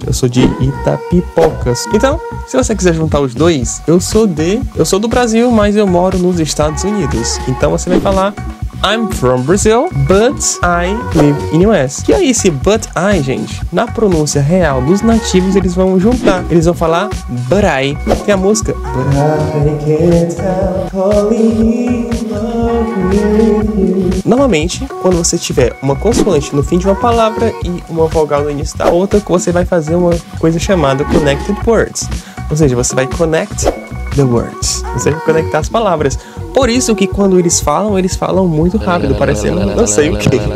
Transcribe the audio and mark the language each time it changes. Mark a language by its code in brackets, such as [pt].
[pt] Eu sou de Itapipocas. Então, se você quiser juntar os dois, eu sou do Brasil, mas eu moro nos Estados Unidos. Então você vai falar [en] I'm from Brazil, but I live in US. [pt] E aí esse [en] but I, [pt] gente, na pronúncia real dos nativos, eles vão juntar. Eles vão falar [en] but I. [pt] Tem a música [en] But I can't help falling in love with you. [pt] Normalmente, quando você tiver uma consoante no fim de uma palavra e uma vogal no início da outra, você vai fazer uma coisa chamada connected words. Ou seja, você vai [en] connect the words. [pt] Você vai conectar as palavras. Por isso que quando eles falam muito rápido, parecendo não sei o que.